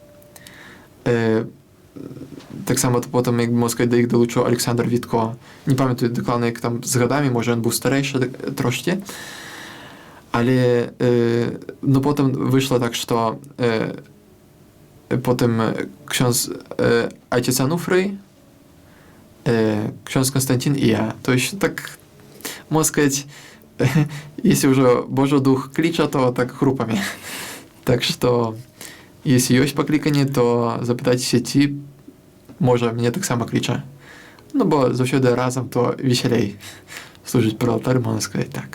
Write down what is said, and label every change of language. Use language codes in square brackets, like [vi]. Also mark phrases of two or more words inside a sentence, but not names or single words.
[uk] Так само потім, як можна сказати, до їх долучив Олександр Вітко. Не пам'ятаю докладно, як там з годами, може він був старіший трошки. Але, ну, потім вийшло так, що потім [pl] ksiądz ojciec [uk] Ануфрий, ksiądz Константин і я. Тобто, так, можна сказати, якщо вже Божий Дух кличе, то так групами. Так що, якщо є покликані, то запитайтеся ті, може, мене так само кличе. Ну, бо завжди разом, то веселей служить при алтарі, можна сказати так.